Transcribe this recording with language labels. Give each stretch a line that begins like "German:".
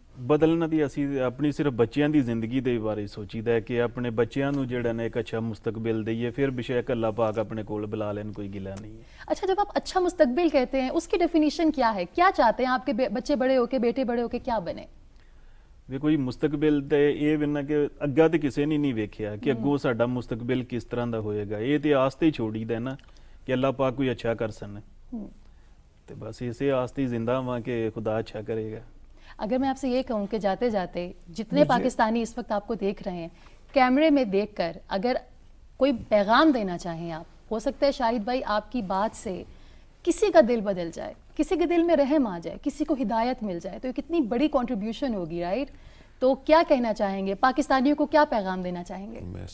Punjabi: بدلنا دی اسی اپنی صرف بچیاں دی زندگی دے بارے سوچیدا ہے کہ اپنے بچیاں نو جڑا نے ایک اچھا مستقبل دئیے, پھر بے شک اللہ پاک اپنے کول بلا لین, کوئی گلا نہیں ہے.
Urdu: اچھا جب آپ اچھا مستقبل کہتے ہیں اس کی ڈیفینیشن کیا ہے؟ کیا چاہتے ہیں آپ کے بچے بڑے ہو کے, بیٹے بڑے ہو کے کیا بنے؟
Punjabi: وی کوئی مستقبل تے اے وینا کہ اگا تے کسے نے نہیں ویکھیا کہ اگوں ساڈا مستقبل کس طرح دا ہوئے گا. اے تے آستے ہی چھوڑی دا نا کہ اللہ پاک کوئی اچھا کر سن, تے بس اسے آستے ہی زندہ ہاں کہ خدا اچھا کرے گا.
Urdu: اگر میں آپ سے یہ کہوں کہ جاتے جاتے جتنے پاکستانی اس وقت آپ کو دیکھ رہے ہیں, کیمرے میں دیکھ کر اگر کوئی پیغام دینا چاہیں آپ, ہو سکتا ہے شاہد بھائی آپ کی بات سے کسی کا دل بدل جائے, کسی کے دل میں رحم آ جائے, کسی کو ہدایت مل جائے, تو یہ کتنی بڑی کنٹریبیوشن ہوگی, رائٹ؟ تو کیا کہنا چاہیں گے پاکستانیوں کو, کیا پیغام دینا چاہیں گے؟